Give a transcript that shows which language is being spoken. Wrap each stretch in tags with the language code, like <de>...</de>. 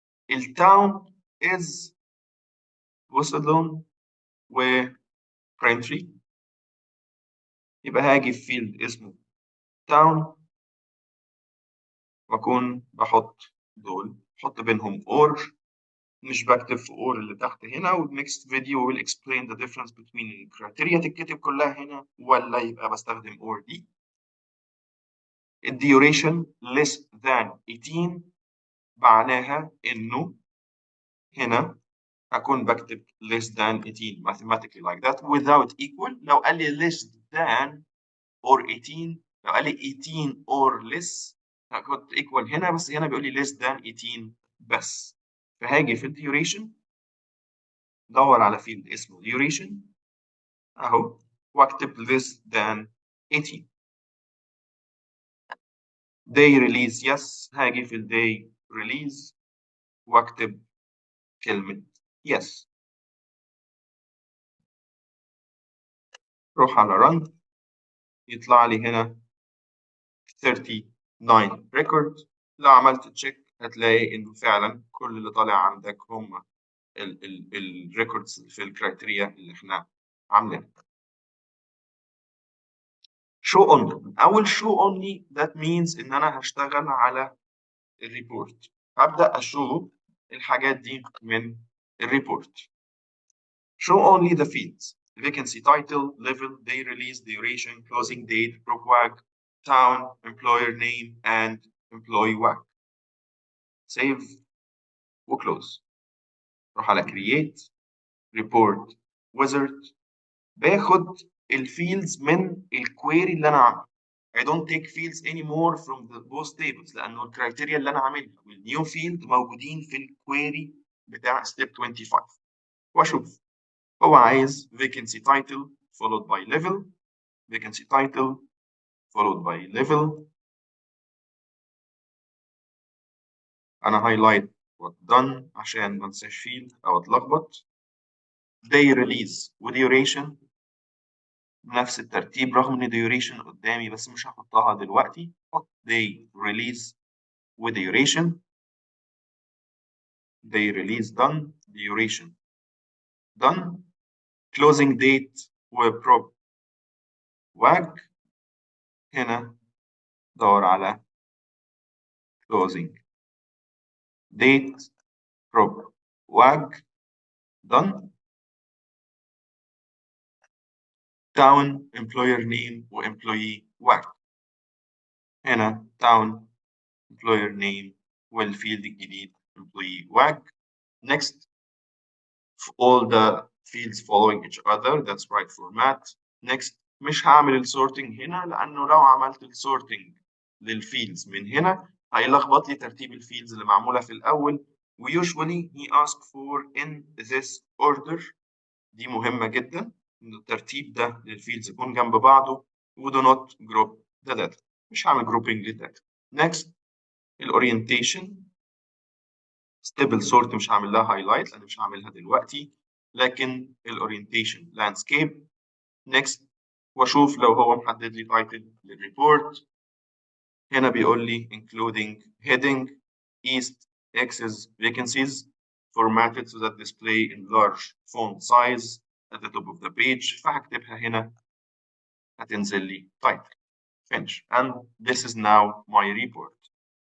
<ar>التاون is وصلون وبرنتري، يبقى هاجي في فيلد اسمه town واكون بحط دول، بحط بينهم or، مش بكتب في or اللي تحت هنا. والنكست فيديو</ar> <en>will explain the difference between</en> <ar>الكرايتيريا تتكتب كلها هنا ولا يبقى بستخدم or دي.</ar> <en>الديوريشن less than 18</en> <ar>معناها انه هنا أكون بكتب</ar> <en>less than 18 mathematically like that without equal.</en> <ar>لو قال لي less than or 18، لو قال لي 18 or less هاخد equal هنا، بس هنا بيقول لي less than 18 بس. فهاجي في الديوريشن دور على فيلد اسمه duration اهو، واكتب less than 18. day release yes، هاجي في الday release واكتب كلمة yes. روح على run، يطلع لي هنا 39 record. لو عملت تشيك هتلاقي انه فعلا كل اللي طالع عندك هم الريكوردز في الكرايتيريا اللي احنا عاملينها. show only. اول show only that means ان انا هشتغل على الريبورت، هبدأ اشوف الحاجات دي من الريبورت.</ar> <en>show only the fields: vacancy title, level, day release, duration, closing date, prop wag, town, employer name, and employee wag.</en> <ar>save وclose. روح على create report wizard، باخد الفيلدز من الكويري اللي انا عامله.</ar> <en>I don't take fields anymore from the both tables</en> <ar>لانه الكرايتيريا اللي انا عاملها والنيو فيلد موجودين في الكويري بتاع step 25. واشوف هو عايز vacancy title followed by level، vacancy title followed by level. انا highlight what done عشان ما انساش فيلد او اتلخبط. day release وديوريشن نفس الترتيب رغم ان duration قدامي بس مش هحطها دلوقتي. حط day release وduration، day release done، duration done، closing date وprop wag. هنا دور على closing date prop wag done. town employer name وemployee wag. هنا town employer name والفيلد الجديد employee wag.</ar> <en>next all the fields following each other that's right format.</en> <ar>next مش هعمل السورتنج هنا لانه لو عملت السورتنج للفيلدز من هنا هيلخبط لي ترتيب الفيلدز اللي معموله في الاول.</ar> <en>ويوجوالي he ask for in this order.</en> <ar>دي مهمه جدا ان الترتيب ده للفيلدز يكون جنب بعضه. و</ar> <en>do not group the data،</en> <ar>مش هعمل grouping للداتا. next الاورينتيشن ستيبل سورت مش هعمل لها هايلايت لان مش هعملها دلوقتي، لكن الاورينتيشن لاندسكيب. نيكست واشوف لو هو محدد لي تايتل للريبورت.</ar> <en>هنا بيقول لي including heading east access vacancies formatted so that display in large font size at the top of the page.</en> <ar>فهكتبها هنا هتنزل لي</ar> <en>title finish and this is now my report.</en>